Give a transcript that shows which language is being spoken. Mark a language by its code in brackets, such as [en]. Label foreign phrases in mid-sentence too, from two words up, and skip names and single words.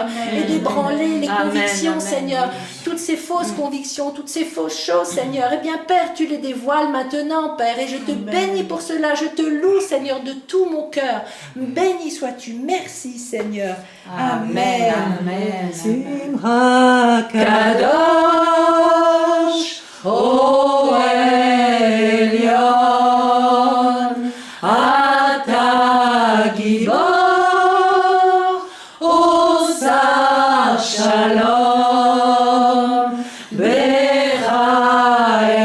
[fr] Et d'ébranler les convictions, Seigneur. Toutes ces fausses convictions, toutes ces fausses choses, Seigneur. Eh bien, Père, tu les dévoiles maintenant, Père. Et je te bénis pour cela. Je te loue, Seigneur, de tout mon cœur. Béni sois-tu. Merci, Seigneur. Amen. Amen. [he] Simra קדוש, הו עליון, אתה גיבור, עושה שלום, בך